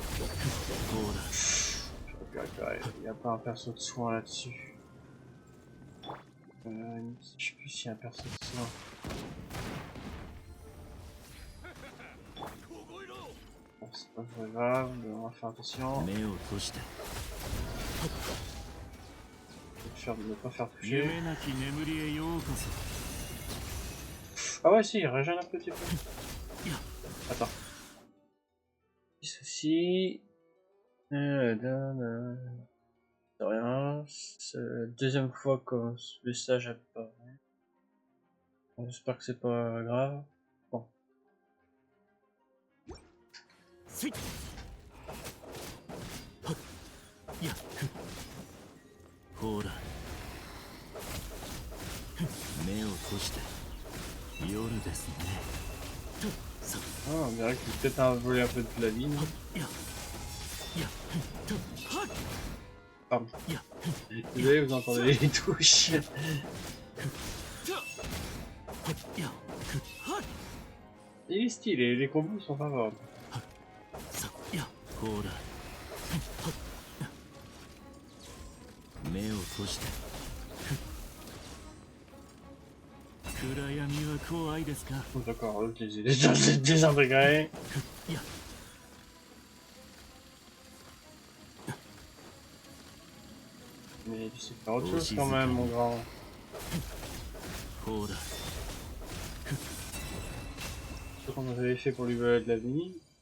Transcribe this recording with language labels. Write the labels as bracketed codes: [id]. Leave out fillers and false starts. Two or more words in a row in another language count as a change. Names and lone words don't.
[fr] Il n'y a pas un perso de soin là-dessus. Je sais plus s'il y a un perso de ça. Bon, c'est pas très grave, on va faire attention. [ja] 目を閉じて [fr] Ne pas faire toucher. [ja] 夢なき眠りへようこそ [fr] Ah ouais, si, il régène un petit peu. Attends. Ceci. C'est rien. C'est la deuxième fois que ce message apparaît. J'espère que c'est pas grave. Bon. [ja] スイッはっやっほら目を閉じて夜ですねとさ [fr] Ah, on dirait qu'il peut-être envolé un peu de la ligne. ややとはっ Pardon. や Désolé, vous entendez les touches. やはっ Il est stylé, les combos sont favorables. [ja] さやほらはっ目を閉じて暗闇は怖いですか [fr] D'accord, je les ai déjà désintégrés. いや Mais tu sais faire autre chose quand même, mon grand. ほら Ce qu'on avait fait pour lui voler de la vie.